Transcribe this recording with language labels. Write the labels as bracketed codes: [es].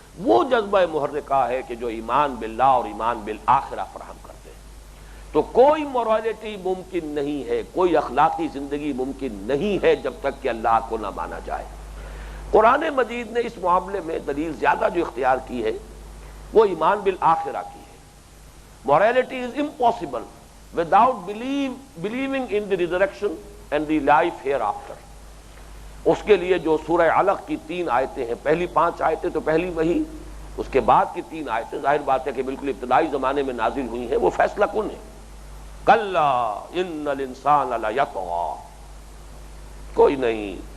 [ur] وہ جذبہ محرکہ ہے کہ جو ایمان باللہ اور ایمان بالآخرہ فراہم کرتے ہیں. تو کوئی مورالٹی ممکن نہیں ہے، کوئی اخلاقی زندگی ممکن نہیں ہے جب تک کہ اللہ کو نہ مانا جائے. قرآن مجید نے اس معاملے میں دلیل زیادہ جو اختیار کی ہے وہ ایمان بالآخرہ کی ہے. [en] Morality is impossible without believing in the resurrection and the life hereafter. [ur] اس کے لیے جو سورہ علق کی 3 آیتیں ہیں، پہلی 5 آیتیں تو پہلی وہی، اس کے بعد کی 3 آیتیں ظاہر بات ہے کہ بالکل ابتدائی زمانے میں نازل ہوئی ہیں، وہ فیصلہ کن ہے. [ar] کلا ان الانسان لیطغی، [ur] کوئی نہیں،